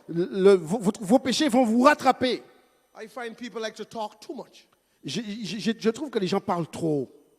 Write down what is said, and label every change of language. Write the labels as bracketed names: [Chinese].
[French] Vos péchés vont vous rattraper. [English] I find people like to talk too much. [French] Je trouve que les gens parlent trop.